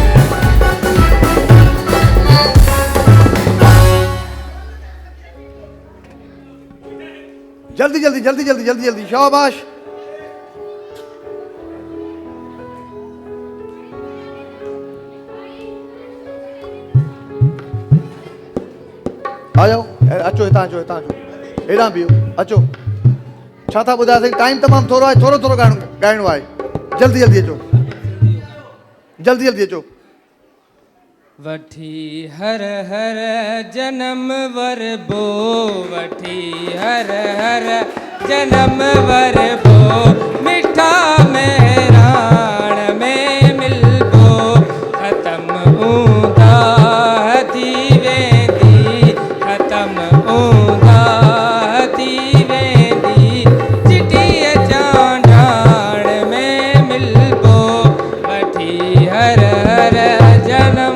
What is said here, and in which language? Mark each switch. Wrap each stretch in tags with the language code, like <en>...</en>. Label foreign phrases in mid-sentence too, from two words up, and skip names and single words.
<hi>जल्दी जल्दी जल्दी जल्दी जल्दी जल्दी, शाबाश। आ जाओ,</hi> <sd>अचो हितां अचो, हितां अचो, हेॾां बीहो, अचो। छा था ॿुधायासीं, टाइम तमामु थोरो आहे, थोरो थोरो ॻाइणो आहे। जल्दी जल्दी अचो, जल्दी जल्दी अचो। वठी हर हर जन्म वर बो, वठी हर हर जन्म वर बो, मिठा मेहराण में मिलबो, ख़त्म ऊंदा थी वेंदी, ख़त्म ऊंदा थी वेंदी, चिटीअ चांडाण में मिलबो, वठी हर हर जन्म</sd>